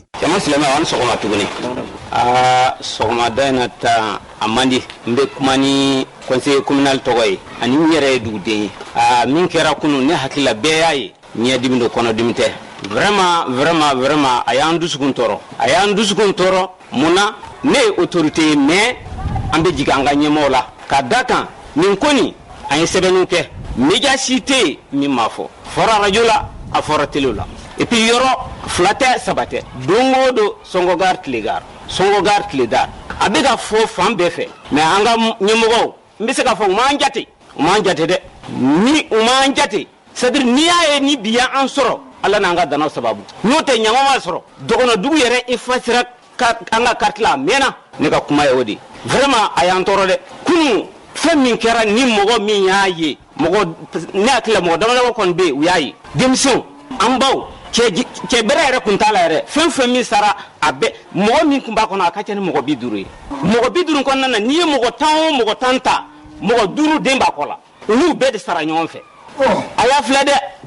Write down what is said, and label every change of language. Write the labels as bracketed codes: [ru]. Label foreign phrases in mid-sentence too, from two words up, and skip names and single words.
[bm] jama silamɛ an sɔgɔma tuguni sɔgɔmada in na ta a man di n bɛ kuma ni conseiller communal tɔgɔ ye ani n yɛrɛ ye duguden ye min kɛra kunu ne hakilila bɛɛ y'a ye ɲɛdimi don kɔnɔdimi tɛ vraiment a y'an dusukun tɔɔrɔ mun na ne ye autorité ye mais an bɛ jigin an ka ɲɛmɔgɔw la ka da kan nin ko nin an ye sɛbɛnniw kɛ média si tɛ yen min m'a fɔ fɔra radio la a fɔra télé la [fr] et puis [bm] yɔrɔ 2 tɛ 3 tɛ don o don Sɔngɔgari Tiledar a bɛ ka fɔ fan bɛɛ fɛ mais an ka ɲɛmɔgɔw n bɛ se ka fɔ u m'an jate dɛ ni u m'an jate c'est-à-dire n'i y'a ye ni bi y'an sɔrɔ ala n'an ka danaw sababu n'o tɛ ɲama ma sɔrɔ dɔgɔnɔdugu yɛrɛ effacera an ka carte la a mɛnna ne ka kuma ye o de vraiment a y'an tɔɔrɔ dɛ kunu fɛn min kɛra ni mɔgɔ min y'a ye ne hakili la mɔgɔ damadama kɔni bɛ yen u y'a ye denmisɛnw an baw cɛ bɛrɛ yɛrɛ kun t'a la yɛrɛ fɛn min sara a bɛɛ mɔgɔ min kun b'a kɔnɔ a ka ca ni mɔgɔ 50 ye mɔgɔ 50 kɔnɔna na n'i ye mɔgɔ 10 o mɔgɔ 10 ta mɔgɔ 5 den b'a kɔ la olu bɛɛ de sara ɲɔgɔn fɛ a y'a filɛ dɛ